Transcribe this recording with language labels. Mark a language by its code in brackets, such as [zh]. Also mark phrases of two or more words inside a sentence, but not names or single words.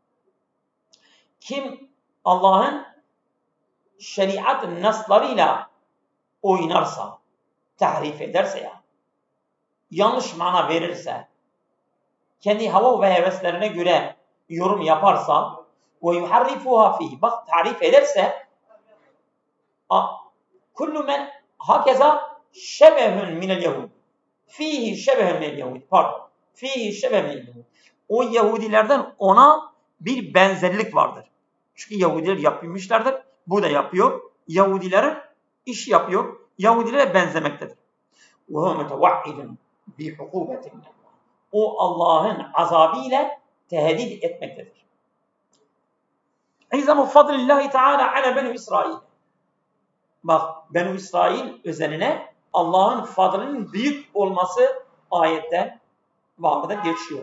[tr] Kim Allah'ın şeriat naslarıyla oynarsa, tahrif ederse ya, yanlış mana verirse, kendi hava ve heveslerine göre yorum yaparsa ve [ar] يحرفها فيه, [tr] bak tarif ederse, [ar] كل من هكذا شبه من اليهود, فيه شبه من اليهود, [tr] pardon, [ar] فيه شبه من اليهود. [tr] O Yahudilerden ona bir benzerlik vardır. Çünkü Yahudiler yapmışlardır, bu da yapıyor. Yahudilerin işi yapıyor, Yahudilere benzemektedir. [ar] وَهُوَ مُتَوَعِّدٌ بِحُقُوبَةٍ. [tr] O Allah'ın azabıyla tehdit etmektedir. [ar] عظم فضل الله تعالى على بني إسرائيل. [tr] Bak, benu İsrail üzerine Allah'ın fadlının büyük olması ayette vardır, geçiyor.